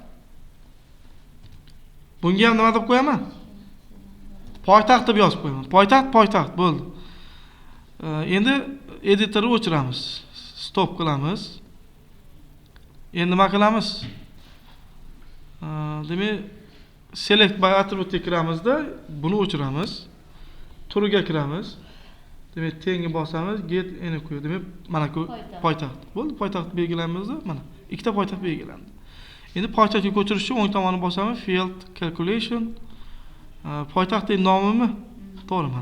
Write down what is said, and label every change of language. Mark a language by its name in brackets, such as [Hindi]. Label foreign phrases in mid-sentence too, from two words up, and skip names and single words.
[Uzbek] Bunga ham nima deb qo'yaman? Poytaxt deb yozib qo'yaman. Poytaxt bo'ldi. Endi editorni o'chiramiz. Stop qilamiz. Endi nima qilamiz? Demak, [English] select by attribute [Uzbek] kiramizda, buni o'chiramiz. Turiga kiramiz. Demak, tengi bosamiz, get eni qo'yamiz. Demak, mana bu poytaxt. Bo'ldi, poytaxt belgilanmizda, mana ikkita poytaxt belgilandi. Endi poytaxtga ko'chirish uchun o'ng tomonni bosamiz, [English] field calculation. [Uzbek] Poytaxtning nomimi? To'g'ri mana.